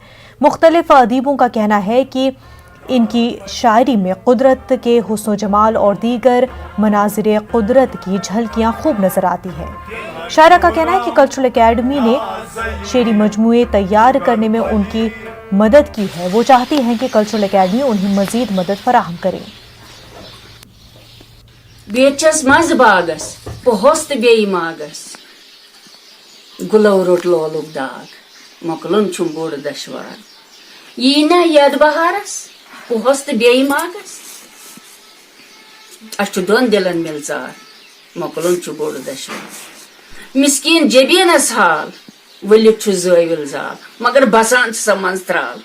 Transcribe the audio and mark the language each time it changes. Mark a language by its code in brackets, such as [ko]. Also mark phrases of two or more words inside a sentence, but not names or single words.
[ur] مختلف ادیبوں کا کہنا ہے کہ ان کی شاعری میں قدرت کے حسن جمال اور دیگر مناظر قدرت کی جھلکیاں خوب نظر آتی ہیں. شاعرہ کا کہنا ہے کہ [en] cultural academy [ur] نے شعری مجموعے تیار کرنے میں ان کی مدد کی ہے. وہ چاہتی ہیں کہ [en] cultural academy [ur] انہیں مزید مدد فراہم کرے. [ks] بیچس مز باغس پہس تو بی ماغس گلو روٹ لولک داغ مکلن چھم بوڑ دشوار یہ نا ید بہارس پہس تو بی ماغس اچھ دون دلن ملزار مکلن چھ بوڑ دشوار مسکین جبینس حال ولک چھ زٲوِل زال مگر بسان سا مز ترال